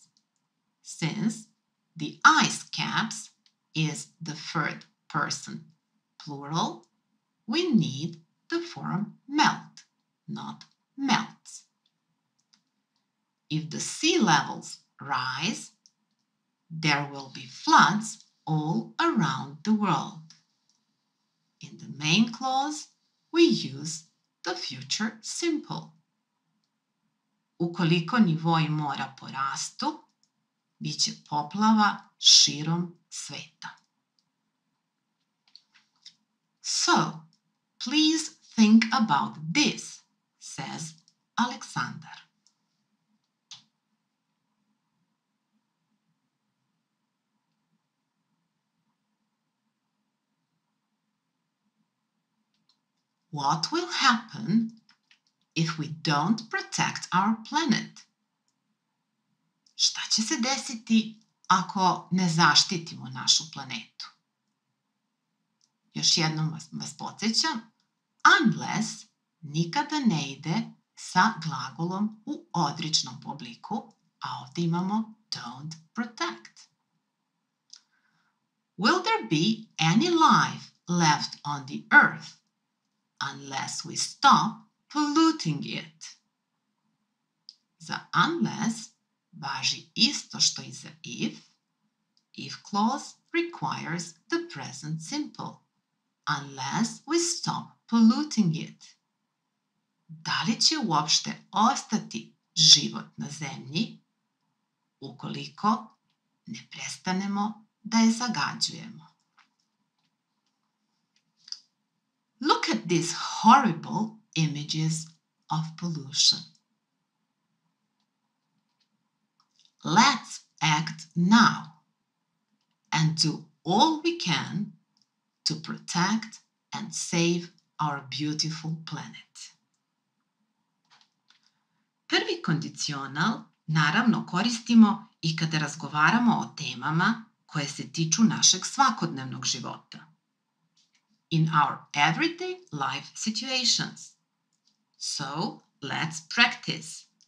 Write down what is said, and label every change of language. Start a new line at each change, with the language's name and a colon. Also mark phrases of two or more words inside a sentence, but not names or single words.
English: Since the ice caps is the third person plural, we need the form melt, not melts. If the sea levels rise, there will be floods all around the world. In the main clause, we use the future simple.
Serbian: Ukoliko nivoi mora porastu, biće poplava širom sveta.
English: So, please think about this, says Alexander. What will happen if we don't protect our planet?
Serbian: Šta će se desiti ako ne zaštitimo našu planetu? Još jednom vas podsjećam, unless nikada ne ide sa glagolom u odričnom obliku, a ovdje imamo
English: don't protect. Will there be any life left on the earth unless we stop polluting it?
Serbian: Za unless važi isto što i za
English: if clause requires the present simple, unless we stop polluting it.
Serbian: Da li će uopšte ostati život na zemlji ukoliko ne prestanemo da je zagađujemo?
English: Look at these horrible images of pollution. Let's act now and do all we can to protect and save our beautiful planet.
Serbian: Prvi kondicional naravno koristimo i kada razgovaramo o temama koje se tiču našeg svakodnevnog života.
English: In our everyday life situations. So, let's practice.